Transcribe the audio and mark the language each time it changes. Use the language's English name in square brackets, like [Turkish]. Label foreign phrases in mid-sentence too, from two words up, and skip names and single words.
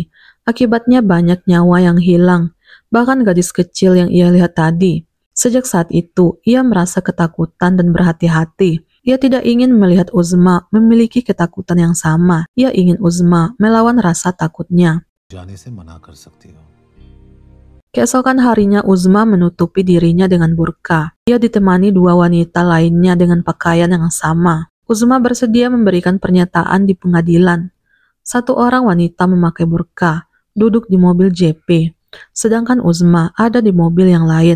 [Indonesian] Akibatnya banyak nyawa yang hilang, bahkan gadis kecil yang ia lihat tadi. Sejak saat itu, ia merasa ketakutan dan berhati-hati. Ia tidak ingin melihat Uzma memiliki ketakutan yang sama. Ia ingin Uzma melawan rasa takutnya. [Hindi] जाने से मना कर सकती हो। [Indonesian] Keesokan harinya Uzma menutupi dirinya dengan burka. Ia ditemani 2 wanita lainnya dengan pakaian yang sama. Uzma bersedia memberikan pernyataan di pengadilan. 1 orang wanita memakai burka, duduk di mobil JP, sedangkan Uzma ada di mobil yang lain.